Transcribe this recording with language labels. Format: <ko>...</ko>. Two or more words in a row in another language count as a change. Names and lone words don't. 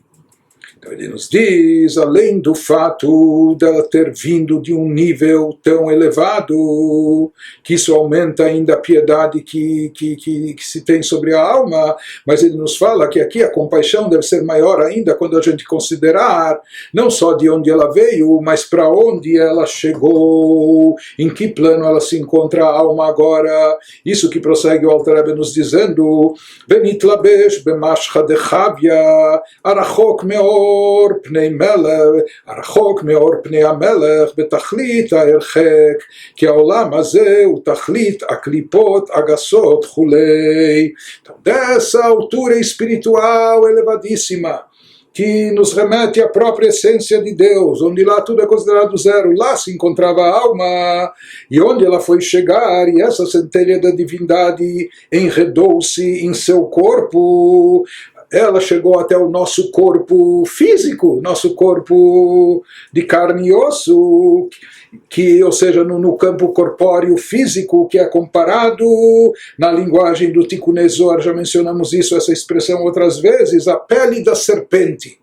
<pt>Então ele nos diz, além do fato dela ter vindo de um nível tão elevado, que isso aumenta ainda a piedade que se tem sobre a alma, mas ele nos fala que aqui a compaixão deve ser maior ainda quando a gente considerar não só de onde ela veio, mas para onde ela chegou, em que plano ela se encontra a alma agora. Isso que prossegue o Alter Rebbe nos dizendo,</pt> <he>בנתלבשה במשכא דחויא רחוק מאור פני מלך, הרחוק מאור פני המלך בתכלית ההרחק, כי העולם הזה הוא תכלית הקליפות הגסות וכולי.</he> <pt>Dessa altura espiritual elevadíssima, que nos remete à própria essência de Deus, onde lá tudo é considerado zero, lá se encontrava a alma, e onde ela foi chegar, e essa centelha da divindade enredou-se em seu corpo, ela chegou até o nosso corpo físico, nosso corpo de carne e osso, que, ou seja, no campo corpóreo físico, que é comparado na linguagem do Tikkun Zohar, já mencionamos isso, essa expressão outras vezes, a pele da serpente.</pt>